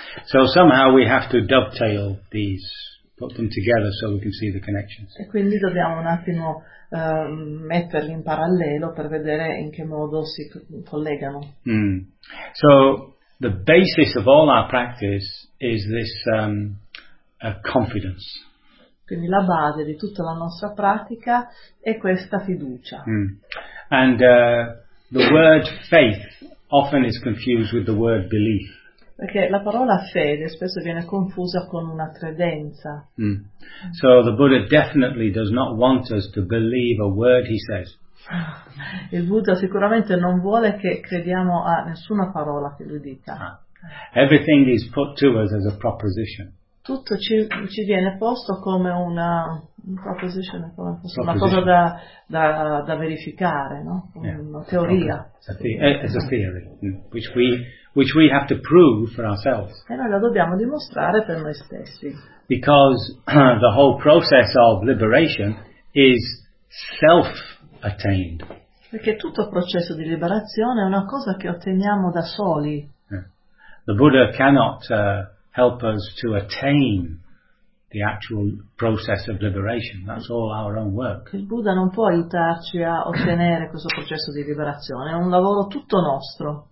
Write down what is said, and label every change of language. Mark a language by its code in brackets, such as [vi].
[en] So somehow we have to dovetail these, put them together so we can see the connections. [it] E quindi dobbiamo un attimo metterli in parallelo per vedere in che modo si collegano. Mm. [en] So the basis of all our practice is this confidence. [it] Quindi la base di tutta la nostra pratica è questa fiducia. Mm. [en] And the word faith often is confused with the word belief. [it] Perché la parola fede spesso viene confusa con una credenza. Mm. [en] So the Buddha definitely does not want us to believe a word he says. [it] Il Buddha sicuramente non vuole che crediamo a nessuna parola che lui dica. [en] Everything is put to us as a proposition. [it] Tutto ci viene posto come una proposition, come proposition. Una cosa da verificare, no? Una teoria. [en] It's a theory which we have to prove for ourselves. [it] E noi la dobbiamo dimostrare per noi stessi. [en] Because the whole process of liberation is self-attained. [it] Perché tutto il processo di liberazione è una cosa che otteniamo da soli. [en] The Buddha cannot help us to attain the actual process of liberation. That's all our own work. [it] Il Buddha non può aiutarci a ottenere questo processo di liberazione. È un lavoro tutto nostro.